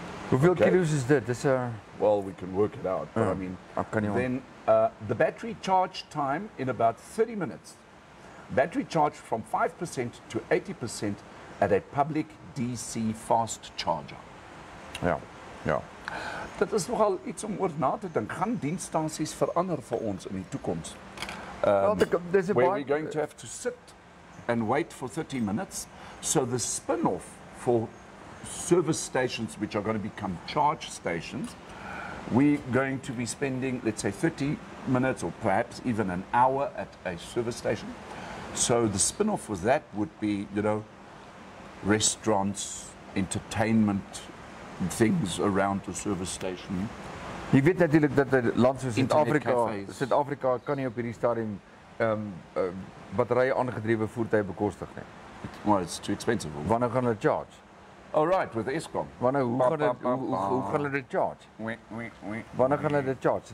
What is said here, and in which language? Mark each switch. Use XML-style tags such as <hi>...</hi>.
<af>Hoeveel kilo's is dit? Dis 'n</af> <en>Well, we can work it out, but I mean, then the battery charge time in about 30 minutes. Battery charge from 5% to 80% at a public DC fast charger.</en> <af>Ja. Dit is nogal iets om oor na te dink. Gaan dienststasies verander vir ons in die toekoms? Wel, dis 'n</af> <en>Where we're going to have to sit and wait for 30 minutes. So the spin-off for service stations, which are going to become charge stations, we're going to be spending, let's say, 30 minutes or perhaps even an hour at a service station. So the spin-off with that would be, you know, restaurants, entertainment, things around the service station.</en> <af>Jy weet natuurlik dat 'n land soos Internetcafés. Suid-Afrika kan nie op hierdie stadium batterye aangedrewe voertuie bekostig nie.</af> <en>Well, it's too expensive.</en> <af>Wanneer gaan hulle charge?</af> <en>All right, with the Eskom.</en> <af>Wanneer hoe gaan hulle dit charge? Wanneer gaan hulle dit charge?</af>